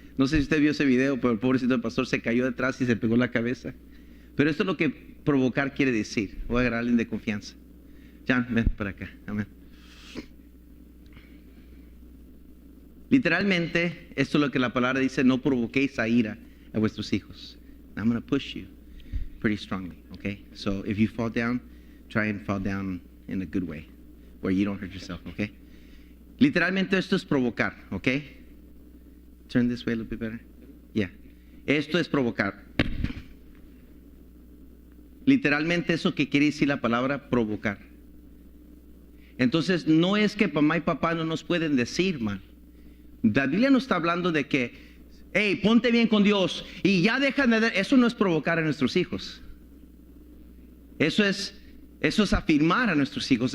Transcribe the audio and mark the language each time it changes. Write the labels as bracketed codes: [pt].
[es] No sé si usted vio ese video, pero el pobrecito del pastor se cayó detrás y se pegó la cabeza. Pero esto es lo que provocar quiere decir. Voy a agarrar a alguien de confianza. Jan, ven para acá. Amén. Literalmente, esto es lo que la palabra dice, no provoquéis a ira a vuestros hijos. [en] I'm going to push you pretty strongly, okay? So if you fall down, try and fall down in a good way, where you don't hurt yourself, okay? [es] Literalmente esto es provocar, okay? [en] Turn this way a little bit better. [es] Yeah. Esto es provocar. Literalmente eso que quiere decir la palabra provocar. Entonces no es que mamá y papá no nos pueden decir mal. La Biblia no está hablando de que, hey, ponte bien con Dios y ya dejan de... Eso no es provocar a nuestros hijos. Eso es afirmar a nuestros hijos.